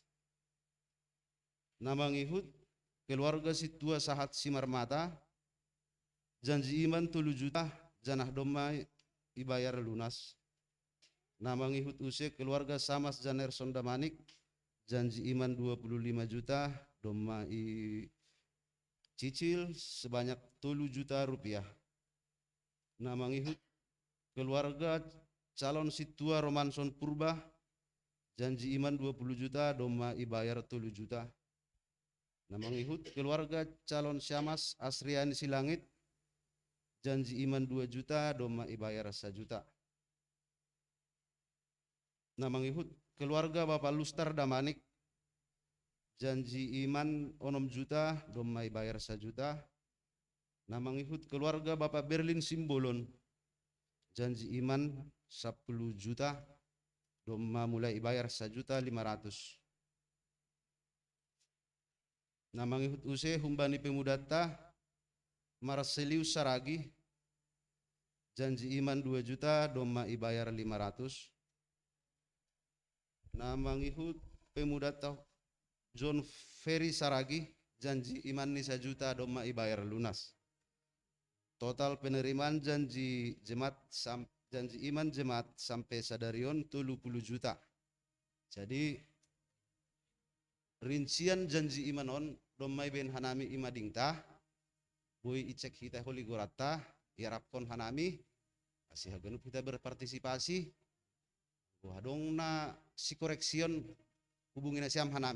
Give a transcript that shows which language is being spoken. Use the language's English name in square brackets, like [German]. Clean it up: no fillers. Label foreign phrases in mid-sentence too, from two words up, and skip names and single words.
[Batak Simalungun] Nama ngihut keluarga Situa Sahat Simarmata [Indonesian] janji iman [Batak Simalungun] 3 juta janah Doma ibayar lunas. Nama ngihut use keluarga Samas Janer Sondamanik [Indonesian] janji iman [Batak Simalungun] 25 juta Doma [Indonesian] cicil sebanyak 3 juta rupiah. [Batak Simalungun] Nama ngihut keluarga calon Situa Romanson Purba [Indonesian] janji iman [Batak Simalungun] 20 juta Doma ibayar 3 juta. Nama ngihut keluarga calon Syamas Asriani Silangit [Indonesian] janji iman [Batak Simalungun] 2 juta Doma ibayar 1 juta. Namangihut keluarga Bapak Lustar Damanik, [Indonesian] janji iman [Batak Simalungun] 6 juta, domai bayar 1 juta. Namangihut keluarga Bapak Berlin Simbolon, [Indonesian] janji iman [Batak Simalungun] 10 juta, doma [Indonesian] mulai bayar [Batak Simalungun] 1.500.000. Namangihut use humbani pemudata Marcelius Saragi, [Indonesian] janji iman [Batak Simalungun] 2 juta, doma ibayar 500. Namangihut pemudata John Ferry Saragi, [Indonesian] janji iman [Batak Simalungun] ni 1 juta, doma ibayar lunas. [Indonesian] Total penerimaan janji iman jemaat [Batak Simalungun] sampai sadarion [Indonesian] 30 juta. [Batak Simalungun] Jadi [Indonesian] rincian janji iman [Batak Simalungun] on domai ben hanami ima dingta boy icek kita holi gorata iarapkon hanami kasih hagenup kita berpartisipasi dong na si koreksion hubungin siam hanami.